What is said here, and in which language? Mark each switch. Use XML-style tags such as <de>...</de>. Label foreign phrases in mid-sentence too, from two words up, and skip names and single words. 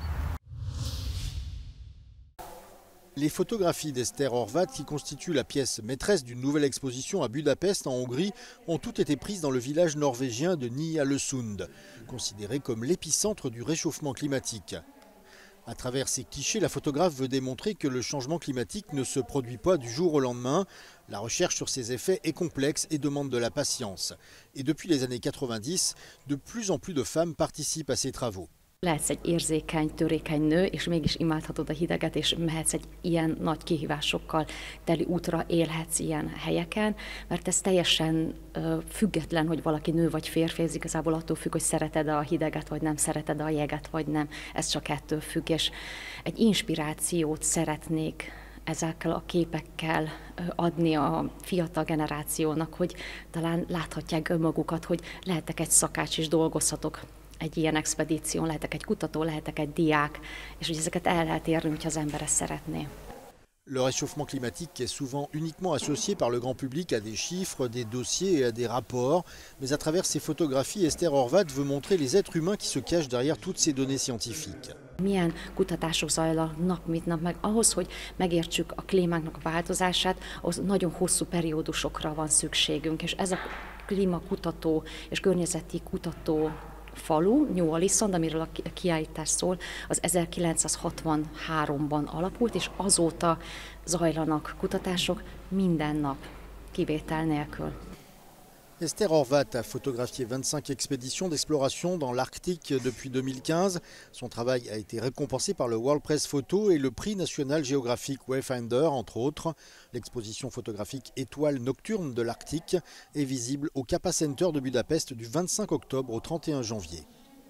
<fr>Les photographies d'Esther Horváth, qui constituent la pièce maîtresse d'une nouvelle exposition à Budapest, en Hongrie, ont toutes été prises dans le village norvégien de Ny-Ålesund, considéré comme l'épicentre du réchauffement climatique. À travers ces clichés, la photographe veut démontrer que le changement climatique ne se produit pas du jour au lendemain. La recherche sur ses effets est complexe et demande de la patience. Et depuis les années 90, de plus en plus de femmes participent à ces travaux.</fr> <hu>Lehetsz egy érzékeny, törékeny nő, és mégis imádhatod a hideget, és mehetsz egy ilyen nagy kihívásokkal teli útra, élhetsz ilyen helyeken, mert ez teljesen független, hogy valaki nő vagy férfi, ez igazából attól függ, hogy szereted a hideget, vagy nem szereted a jeget, vagy nem. Ez csak ettől függ, és egy inspirációt szeretnék ezekkel a képekkel adni a fiatal generációnak, hogy talán láthatják önmagukat, hogy lehetek egy szakács és dolgozhatok egy ilyen expedíción, lehetek egy kutató, lehetek egy diák, és hogy ezeket el lehet érni, hogyha az ember ezt szeretné.</hu> <fr>Le réchauffement climatique est souvent uniquement associé par le grand public à des chiffres, des dossiers et à des rapports. Mais à travers ses photographies, Esther Horváth veut montrer les êtres humains qui se cachent derrière toutes ces données scientifiques.</fr> <hu>Milyen kutatások zajlanak nap mint nap, meg ahhoz, hogy megértsük a klímáknak a változását, az nagyon hosszú periódusokra van szükségünk, és ez a klímakutató és környezeti kutató falu, New Allison, amiről a kiállítás szól, az 1963-ban alapult, és azóta zajlanak kutatások minden nap, kivétel nélkül.</hu> <fr>Esther Horváth a photographié 25 expéditions d'exploration dans l'Arctique depuis 2015. Son travail a été récompensé par le World Press Photo et le prix national géographique Wayfinder, entre autres. L'exposition photographique Étoiles nocturnes de l'Arctique est visible au Kappa Center de Budapest du 25 octobre au 31 janvier.</fr>